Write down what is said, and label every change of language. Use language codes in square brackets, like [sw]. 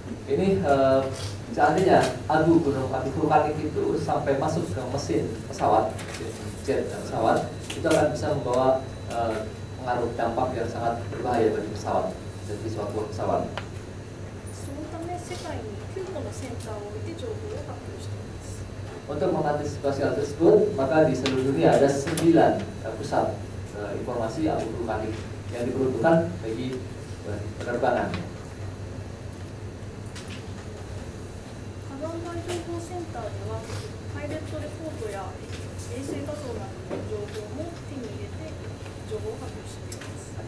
[id] Ini Seandainya abu gunung api vulkanik itu sampai masuk ke mesin pesawat, jet pesawat, itu akan bisa membawa pengaruh dampak yang sangat berbahaya bagi pesawat, bagi suatu pesawat. [ja] そのため世界に9個のセンターを置いて情報を発表しています。 [id] Untuk mengantisipasi hal tersebut, maka di seluruh dunia ada 9 pusat informasi abu vulkanik yang diperuntukkan bagi penerbangan. [ja] 火山灰情報センターではパイレットレポートや衛星画像などの情報も手に入れて情報を発表しています。